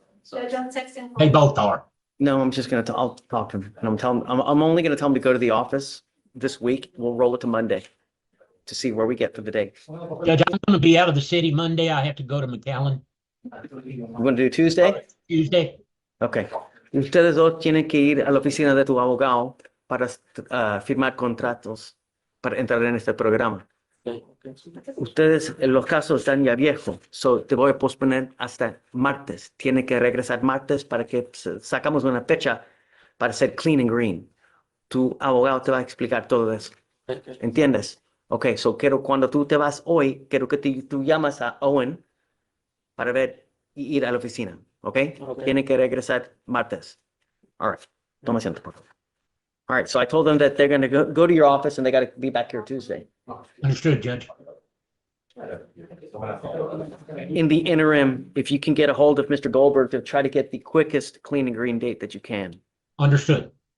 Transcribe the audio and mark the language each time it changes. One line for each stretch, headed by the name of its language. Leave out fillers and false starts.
English: Judge, I'm texting. They both are. No, I'm just gonna, I'll talk to him and I'm only gonna tell him to go to the office this week. We'll roll it to Monday to see where we get for the day. Judge, I'm going to be out of the city Monday. I have to go to McAllen. You want to do Tuesday? Tuesday. Okay.
Spanish: Ustedes dos tienen que ir a la oficina de tu abogado para firmar contratos para entrar en este programa. Ustedes, los casos están ya viejos, so te voy a posponer hasta martes. Tiene que regresar martes para que sacamos una fecha para hacer clean and green. Tu abogado te va a explicar todo eso. ¿Entiendes? Ok, so quiero cuando tú te vas hoy, quiero que tú llamas a Owen para ver y ir a la oficina. Ok? Tiene que regresar martes.
English: All right.
Spanish: Toma asiento, por favor.
English: All right, so I told them that they're going to go to your office and they got to be back here Tuesday. Understood, Judge. In the interim, if you can get a hold of Mr. Goldberg to try to get the quickest clean and green date that you can. Understood.